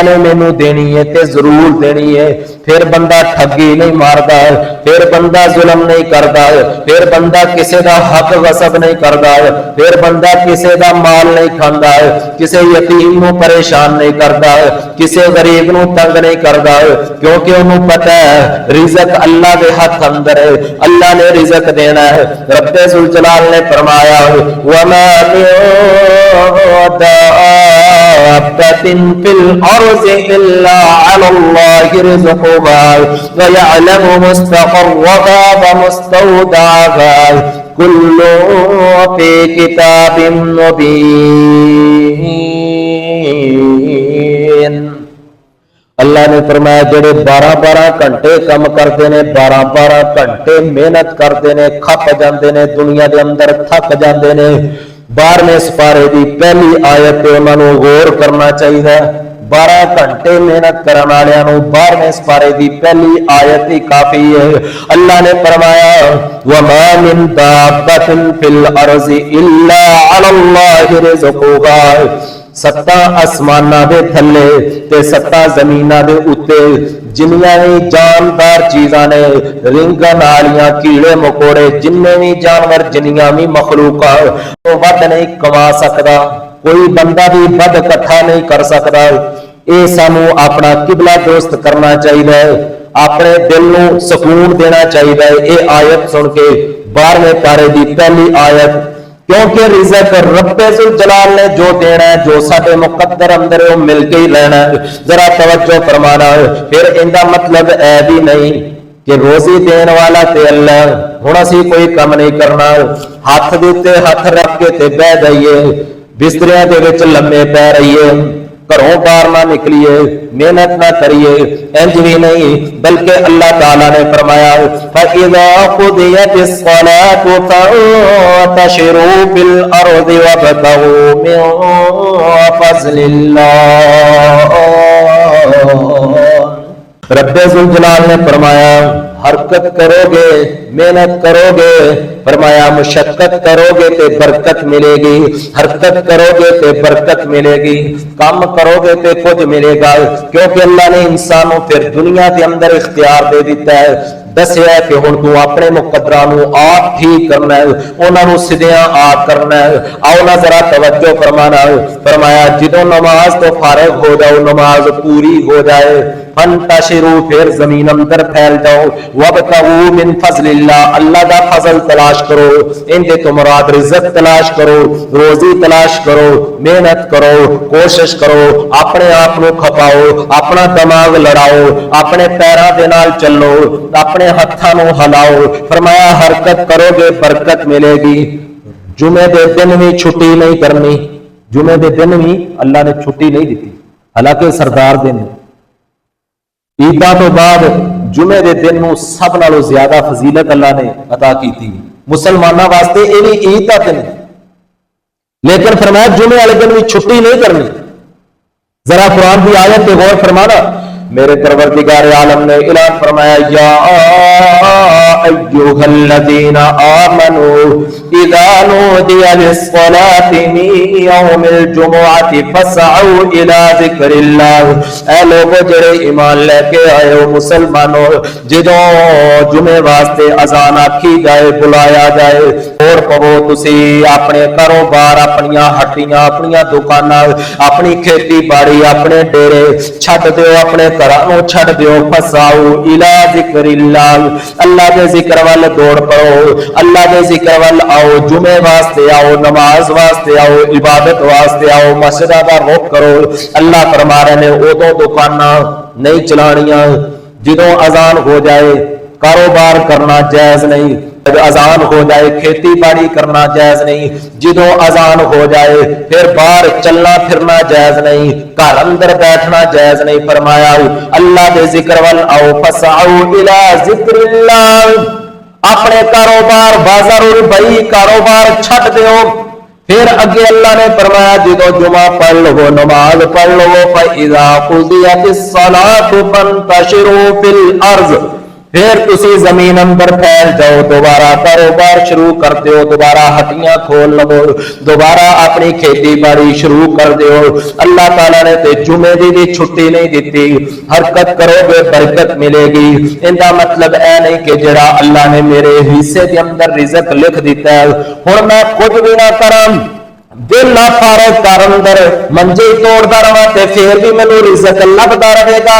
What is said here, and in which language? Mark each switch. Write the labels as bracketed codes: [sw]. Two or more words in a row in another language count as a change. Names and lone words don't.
[pa] نے مینوں دینی ہے تے ضرور دینی ہے، پھر بندہ ٹھگی نہیں ماردا ہے، پھر بندہ ظلم نہیں کردا ہے، پھر بندہ کسے دا حق غصب نہیں کردا ہے، پھر بندہ کسے دا مال نہیں کھاندا ہے، کسے یتیم نو پریشان نہیں کردا ہے، کسے غریب نو تنگ نہیں کردا ہے، کیونکہ انہوں پتہ ہے رزق اللہ دے ہاتھ اندر ہے، اللہ نے رزق دینا ہے۔ رب ذوالجلال نے فرمایا [ar] وما من دابة في الأرض إلا على الله رزقها ويعلم مستقرها ومستودعها كل في كتاب مبين۔ [pa] اللہ نے فرمایا جڑے 12 گھنٹے کم کرتے ہیں، 12 گھنٹے محنت کرتے ہیں، کھپ جاندے نے دنیا دے اندر، تھک جاندے نے، 12ویں سپارے دی پہلی آیت تے انہاں نوں غور کرنا چاہیے۔ 12 گھنٹے محنت کرن والےاں نوں 12ویں سپارے دی پہلی آیت ہی کافی ہے۔ اللہ نے فرمایا [ar] وما من دابة في الأرض إلا على الله رزقها، [pa] 7 آسماناں دے تھلے تے 7 زمیناں دے اوتے جنیاں بھی جاندار چیزاں نے، رنگن والیاں، کیڑے مکوڑے، جننے بھی جانور، جنیاں بھی مخلوقات، تو ود نہیں کما سکدا، کوئی بندہ بھی ود اکٹھا نہیں کر سکدا۔ اے سانو اپنا قبلہ درست کرنا چاہیے، اپنے دل نو سکون دینا چاہیے۔ اے آیت سن کے 12ویں پارے دی پہلی آیت، کیونکہ رزق رب ذوالجلال نے جو دینا ہے، جو سارے مقدر اندر وہ مل کے ہی لینا ہے۔ ذرا توجہ فرمانا ہے، پھر ان کا مطلب اے بھی نہیں کہ روزی دین والا تے اللہ ہن اسی کوئی کم نہیں کرنا، ہاتھ دیتے ہاتھ رکھ کے تے بہ جائیے، بستریاں دے وچ لمے پے رہیے، گھروں باہر نہ نکلیے، محنت نہ کریے، انج بھی نہیں، بلکہ اللہ تعالیٰ نے فرمایا [ar] فَإِذَا قُضِيَتِ الصَّلَاةُ فَانتَشِرُوا فِي الْأَرْضِ وَابْتَغُوا مِن فَضْلِ اللَّهِ۔ [pa] رب ذوالجلال نے فرمایا حرکت کرو گے، محنت کرو گے، فرمایا مشقت کرو گے تے برکت ملے گی، حرکت کرو گے تے برکت ملے گی، کام کرو گے تے کچھ ملے گا، کیونکہ اللہ نے انسانوں پھر دنیا کے اندر اختیار دے دیتا ہے، دسیا ہے کہ ہن تو اپنے مقدراں نو آپ ٹھیک کرنا ہے، انہاں نو سدیاں آپ کرنا ہے۔ آؤ نا ذرا توجہ فرمانا ہے، فرمایا جدوں نماز تو فارغ ہو جاؤ، نماز پوری ہو جائے، فانتشروا پھر زمین اندر پھیل جاؤ، [ar] وابتغوا من فضل اللہ، [pa] اللہ دا فضل تلاش کرو، ان دے تو مراد رزق تلاش کرو، روزی تلاش کرو، محنت کرو، کوشش کرو، اپنے آپ نو کھپاؤ، اپنا دماغ لڑاؤ، اپنے پیراں دے نال چلو، اپنے ہتھاں نو ہلاؤ، فرمایا حرکت کرو گے برکت ملے گی۔ جمعے دے دن بھی چھٹی نہیں کرنی، جمعے دے دن بھی اللہ نے چھٹی نہیں دیتی، حالانکہ سردار دن عیداں تو بعد جمعے دے دن نو سب نالوں زیادہ فضیلت اللہ نے عطا کی تھی مسلمانوں واسطے، [ur] یہ بھی عید کا دن [pa] لیکن فرمایا جمعے والے دن بھی چھٹی نہیں کرنی. [ur] ذرا قرآن کی آیت پہ غور فرمانا. [pa] میرے پروردگار عالم نے اعلان فرمایا [ar] یا ایھا الذین آمنوا اذا نودی للصلاۃ من یوم الجمعۃ فاسعوا الی ذکر اللہ. [pa] اے لوگو جڑے ایمان لے کے آئے ہو مسلمانوں، جدوں جمعے واسطے اذان آکھی جائے بلایا جائے اور پو تسی اپنے کاروبار اپنیاں ہٹیاں اپنیاں دکاناں اپنی کھیتی باڑی اپنے ڈیرے چھڈ دیو اپنے گھراں چھڈ دیو. [ar] فساؤ الی ذکر اللہ. [pa] اللہ دے ذکر وال دوڑ پڑو، اللہ دے ذکر وال آؤ، جمعے واسطے آؤ، نماز واسطے آؤ، عبادت واسطے آؤ، مسجداں دا رخ کرو. اللہ فرما رہے نے ادوں دکاناں نہیں چلانیاں جدوں اذان ہو جائے. کاروبار کرنا جائز نہیں، اذان ہو جائے کھیتی باڑی کرنا جائز نہیں، جدوں اذان ہو جائے پھر باہر چلنا پھرنا جائز نہیں، گھر اندر بیٹھنا جائز نہیں. فرمایا اللہ دے ذکر وال آؤ. [ar] فسعوا الی ذکر اللہ. [pa] اپنے کاروبار بازار بھائی کاروبار چھٹ دیو. پھر اگے اللہ نے فرمایا جدو جمعہ پڑھ لو نماز پڑھ لو [ar] فَإِذَا قُضِيَتِ الصَّلَاةُ فَانْتَشِرُوا فِي الْأَرْضِ. [pa] پھر تسی زمین اندر پھیل جاؤ، دوبارہ کاروبار شروع کر دیو، دوبارہ ہٹیاں کھول لو، دوبارہ اپنی کھیتی باڑی شروع کر دیو. اللہ تعالیٰ نے تے جمعے دی بھی چھٹی نہیں دیتی. حرکت کرو گے برکت ملے گی. ان کا مطلب اے نہیں کہ جڑا اللہ نے میرے حصے کے اندر رزق لکھ دیتا ہے ہن میں کچھ بھی نہ کراں دل نہ فارغ کر اندر منجے توڑتا رہا تے پھر بھی مینوں رزق لبدا رہے گا.